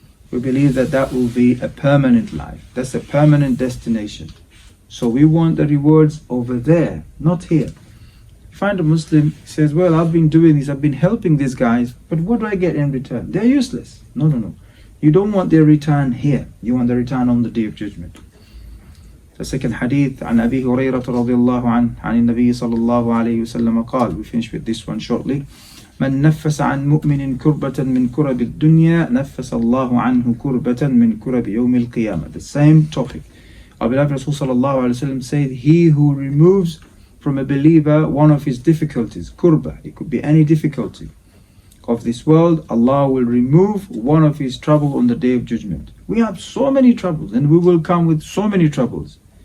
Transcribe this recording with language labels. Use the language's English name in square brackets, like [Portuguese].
[English] We believe that will be a permanent life. That's a permanent destination. So we want the rewards over there, not here. Find a Muslim says, well, I've been doing this, I've been helping these guys, but what do I get in return? They're useless. No. You don't want their return here. You want the return on the Day of Judgment. The second hadith, [Arabic] عن أبي هريرة رضي الله عنه عن النبي صلى الله عليه وسلم قال. [English] We finish with this one shortly. [Arabic] من نفس عن مؤمن كربة من كرب الدنيا نفس الله عنه كربة من كرب يوم القيامة. [English] The same topic. Our beloved Rasul sallallahu alaihi wasallam said, he who removes from a believer one of his difficulties, kurba, it could be any difficulty of this world, Allah will remove one of his trouble on the Day of Judgment. We have so many troubles, and we will come with so many troubles.